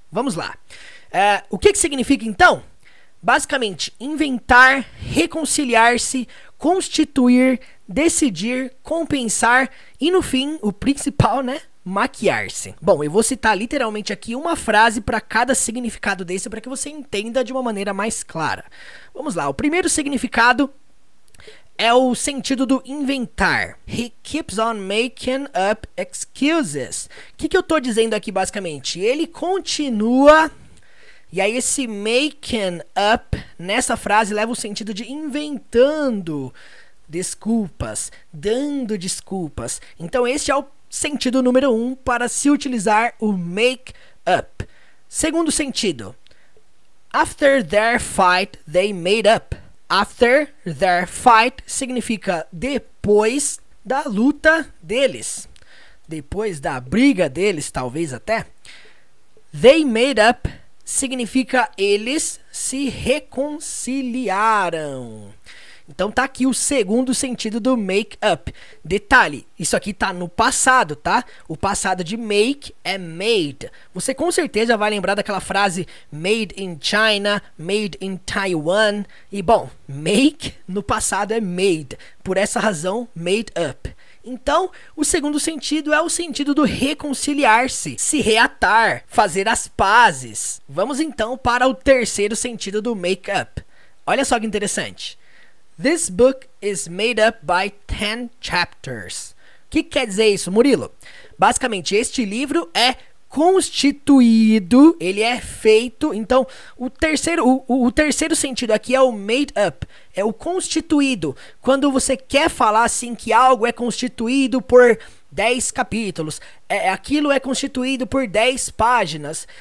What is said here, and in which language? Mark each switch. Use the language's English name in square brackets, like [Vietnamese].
[Portuguese] Vamos lá. O que significa então? Basicamente, inventar, reconciliar-se, constituir, decidir, compensar e no fim, o principal, né? Maquiar-se. Bom, eu vou citar literalmente aqui uma frase para cada significado desse para que você entenda de uma maneira mais clara. Vamos lá, o primeiro significado é o sentido do inventar. [English] He keeps on making up excuses. [Portuguese] O que eu tô dizendo aqui basicamente? Ele continua... E aí esse making up nessa frase leva o sentido de inventando desculpas, dando desculpas. Então esse é o sentido número 1 para se utilizar o make up. Segundo sentido, [English] after their fight they made up. After their fight [Portuguese] significa depois da luta deles, depois da briga deles, talvez até. [English] They made up [Portuguese] significa eles se reconciliaram. Então tá aqui o segundo sentido do make up. Detalhe, isso aqui tá no passado, tá? O passado de make é made. Você com certeza vai lembrar daquela frase [English] made in China, made in Taiwan. [Portuguese] E bom, make no passado é made. Por essa razão, made up. Então, o segundo sentido é o sentido do reconciliar-se, se reatar, fazer as pazes. Vamos então para o terceiro sentido do make up. Olha só que interessante. [English] This book is made up by 10 chapters. [Portuguese] O que quer dizer isso, Murilo? Basicamente, este livro é constituído, ele é feito. Então, o terceiro sentido aqui é o made up, é o constituído. Quando você quer falar assim que algo é constituído por 10 capítulos, aquilo é constituído por 10 páginas.